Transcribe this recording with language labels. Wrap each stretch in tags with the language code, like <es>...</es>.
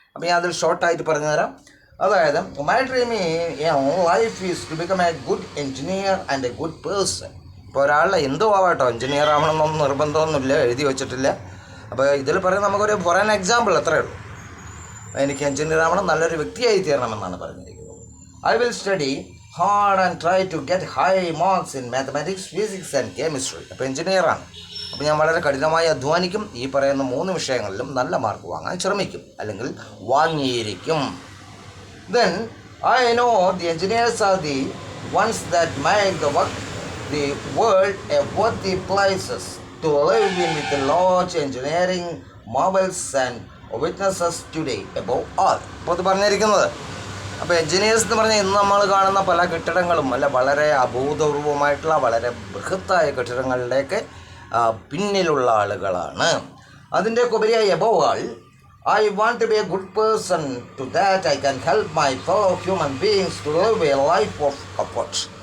<ml>അപ്പോൾ ഞാൻ അതിൽ ഷോർട്ടായിട്ട് പറഞ്ഞു തരാം. അതായത്,</ml> <en>My dream in life is to become a good engineer and a good person.</en> <ml>ഇപ്പോൾ ഒരാളുടെ എന്തോ ആവാട്ടോ, എൻജിനീയർ ആവണമെന്നൊന്നും നിർബന്ധമൊന്നുമില്ല, എഴുതി വെച്ചിട്ടില്ല. അപ്പോൾ ഇതിൽ പറയുന്നത് നമുക്കൊരു</ml> <en>for an example</en> <ml>അത്രയേ ഉള്ളൂ. എനിക്ക് എൻജിനീയർ ആവണം, നല്ലൊരു വ്യക്തിയായി തീരണമെന്നാണ് പറഞ്ഞിരിക്കുന്നത്.</ml> <en>I will study hard and try to get high marks in mathematics, physics and chemistry.</en> <ml>അപ്പോൾ എഞ്ചിനീയറാണ്, അപ്പോൾ ഞാൻ വളരെ കഠിനമായി അധ്വാനിക്കും, ഈ പറയുന്ന 3 വിഷയങ്ങളിലും നല്ല മാർക്ക് വാങ്ങാൻ ശ്രമിക്കും, അല്ലെങ്കിൽ വാങ്ങിയിരിക്കും.</ml> <en>Then I know the engineers are the ones that make the world a worthy places to live in, with the large engineering marvels and witnesses today above all.</en> <ml>അപ്പോൾ അത് പറഞ്ഞിരിക്കുന്നത്. അപ്പോൾ എൻജിനീയേഴ്സ് എന്ന് പറഞ്ഞാൽ ഇന്ന് നമ്മൾ കാണുന്ന പല കെട്ടിടങ്ങളും വളരെ അഭൂതപൂർവമായിട്ടുള്ള വളരെ ബൃഹത്തായ കെട്ടിടങ്ങളുടെയൊക്കെ പിന്നിലുള്ള ആളുകളാണ്. അതിൻ്റെയൊക്കെ ഉപരിയായി</ml> <en>Above all, I want to be a good person. To that I can help my fellow human beings to live a life of comfort.</en>